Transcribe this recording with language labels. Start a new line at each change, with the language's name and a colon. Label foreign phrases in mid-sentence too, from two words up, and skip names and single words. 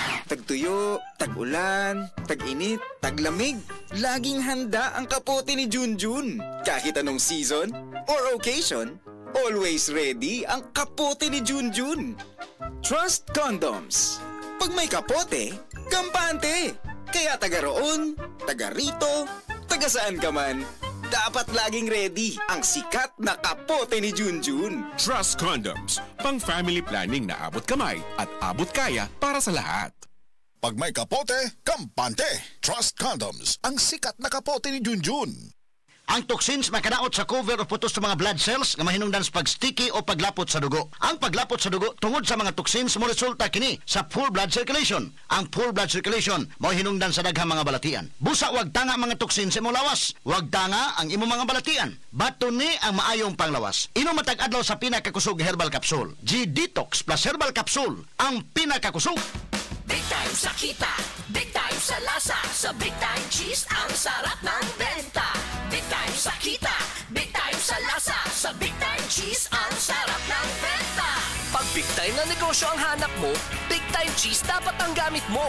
Filipino: Tagtuyo, tag-ulan, tag-init, taglamig. Laging handa ang kapote ni Junjun. Kahit anong
English: season or occasion, always ready
Filipino: ang kapote ni Junjun. Trust Condoms. Pag may kapote, kampante. Kaya taga roon, taga rito, taga saan ka man, dapat laging ready ang sikat na kapote ni Junjun. Trust Condoms. Pang
English: family planning
Filipino: na abot kamay at abot kaya para sa lahat. Pag may kapote, kampante. Trust Condoms. Ang sikat na kapote ni Junjun.
Cebuano: Ang toxins makadaot sa cover o putos sa mga
English: blood cells
Cebuano: nga mahinungdan sa pag-sticky o paglapot sa dugo. Ang paglapot sa dugo tungod sa mga toxins mo resulta kini sa
English: full blood circulation.
Cebuano: Ang
English: full blood circulation
Cebuano: mo hinungdan sa daghang mga balatian. Busa wag tanga mga toxins sa imong lawas. Wag tanga ang imong mga balatian. Bato ni ang maayong panglawas. Inom matag adlaw sa pinakakusog
English: herbal capsule.
Cebuano: G-Detox
English: plus herbal capsule
Cebuano: ang pinakakusog.
English: Big time
Filipino: sa kita,
English: big time
Filipino: sa lasa, sa Big Time Cheese ang sarap ng benta.
English: Big time
Filipino: sa kita,
English: big time
Filipino: sa lasa, sa Big Time Cheese ang sarap ng benta. Pag
English: big time
Filipino: na negosyo ang hanap mo, Big Time Cheese dapat ang gamit mo.